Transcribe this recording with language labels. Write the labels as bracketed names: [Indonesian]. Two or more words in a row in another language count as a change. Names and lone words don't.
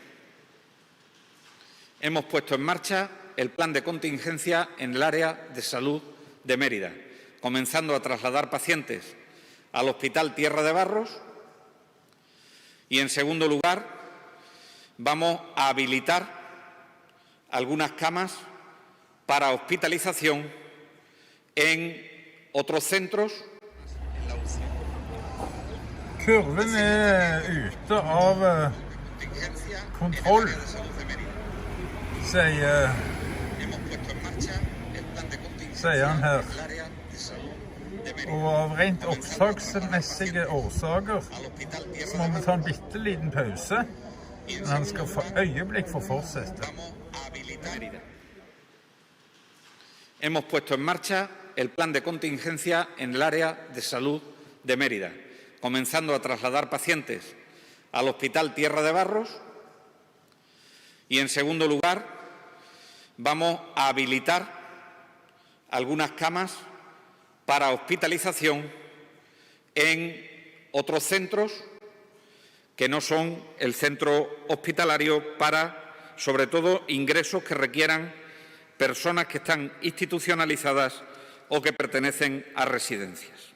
[Spanish] Hemos puesto en marcha el plan de contingencia en el área de salud de Mérida, comenzando a trasladar pacientes al Hospital Tierra de Barros y, en segundo lugar, vamos a habilitar algunas camas para hospitalización en otros centros. [Norwegian] Kurven ute av kontroll, sier han her. Og av rent oppsagsmessige årsaker så må vi ta en bitte liten pause, men han skal for øyeblikk få fortsette. [Spanish] Hemos puesto en marcha el plan de contingencia en el área de salud de Mérida, comenzando a trasladar pacientes al Hospital Tierra de Barros y, en segundo lugar, vamos a habilitar algunas camas para hospitalización en otros centros que no son el centro hospitalario, para, sobre todo, ingresos que requieran personas que están institucionalizadas o que pertenecen a residencias.